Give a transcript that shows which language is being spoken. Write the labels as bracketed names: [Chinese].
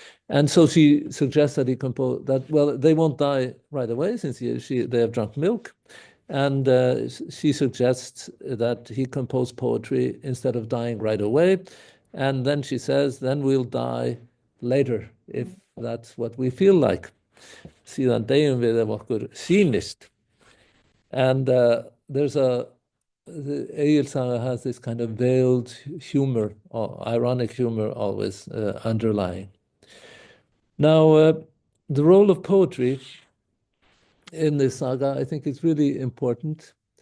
[English] And so she suggests that he compose that, well, they won't die right away since they have drunk milk. And she suggests that he compose poetry instead of dying right away. And then she says, then we'll die later, if that's what we feel like. [Icelandic] Síðan deyjum við ef okkur sýnist. [English] And there's the Egil Saga has this kind of veiled humor, or ironic humor always underlying. Now, the role of poetry in this saga, I think, is really important.